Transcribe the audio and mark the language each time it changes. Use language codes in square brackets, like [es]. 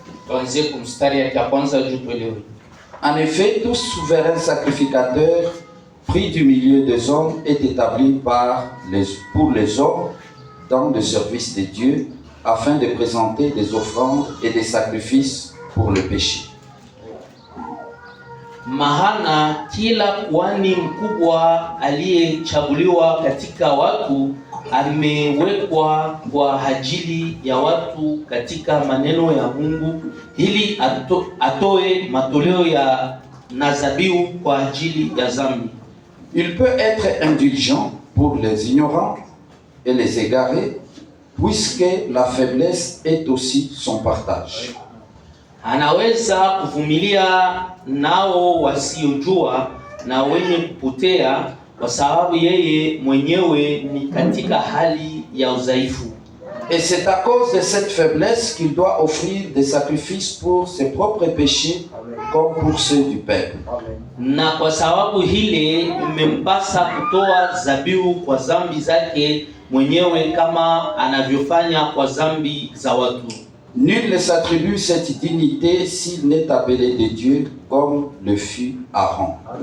[sw] Tuanzie kwa mstari ya kwanza juu tuelewe. [fr] En effet, tout souverain sacrificateur pris du milieu des hommes est établi pour les hommes dans le service de Dieu, afin de présenter des offrandes et des sacrifices pour le péché. [sw] Maana kila kuhani mkubwa aliyechaguliwa katika watu amewekwa kwa ajili ya watu katika maneno ya Mungu, ili atoe matoleo ya nazabiu kwa ajili ya dhambi. [fr] Il peut être indulgent pour les ignorants et les égarés, puisque la faiblesse est aussi son partage. [sw] Anaweza kuvumilia nao wasiojua na wenye kupotea, kwa sababu yeye mwenyewe ni katika hali ya udhaifu. [fr] Et c'est à cause de cette faiblesse qu'il doit offrir des sacrifices pour ses propres péchés comme pour ceux du peuple. [sw] Na kwa sababu hile imempasa kutoa zabihu kwa dhambi zake mwenyewe kama anavyofanya kwa dhambi za watu. [fr] Nul ne s'attribue cette dignité s'il n'est appelé de Dieu comme le fut Aaron.